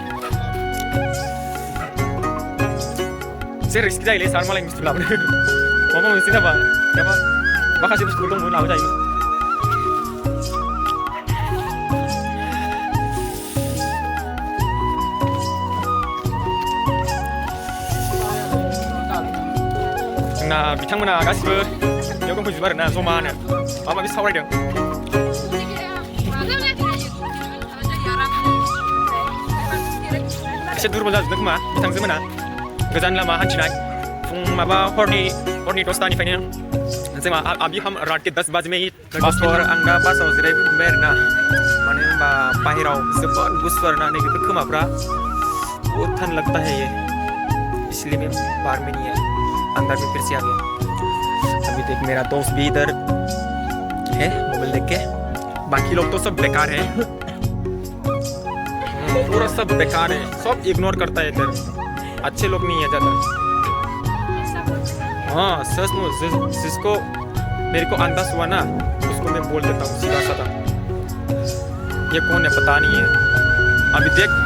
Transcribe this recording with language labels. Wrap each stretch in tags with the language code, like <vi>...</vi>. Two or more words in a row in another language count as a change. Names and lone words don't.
<brx>एसे रिस्क जायोलै सार मालायनि बुस्थु लाबोनो माबा मोनसे जाबा माखासे बुस्थुफोर दंमोन लाबोजायोमोन जोंना बिथांमोना गासिबो बेयाव दंफैजोबो आरोना जमानो माबा माबि सावरायदों एसे दुरबल जाजोबदों खोमा बिथांजोमोना गोजान लामा हान्थिनाय फुं माबा हरनि 10टानिफ्रायनो जोंहा</brx> <hi>अभी हम रात के 10 बजे में ही बस और</hi> <brx>आं दा बासाव जिरायबोबाय आरोना मानो होनबा बाहेराव जोबोद गुसु आरोना नैबेफोर खोमाफ्रा</brx> <hi>बहुत ठंड लगता है ये इसलिए मैं बाहर में नहीं है अंदर में फिर से आ गया अभी देख मेरा दोस्त भी इधर है मोबाइल देख के बाकी लोग तो सब बेकार है पूरा सब बेकार है सब इग्नोर करता है इधर अच्छे लोग नहीं है ज़्यादा हाँ सचमुच जिसको मेरे को अंदाज हुआ ना उसको मैं बोल देता हूँ सीधा साधा ये कौन है पता नहीं है अभी देख</hi>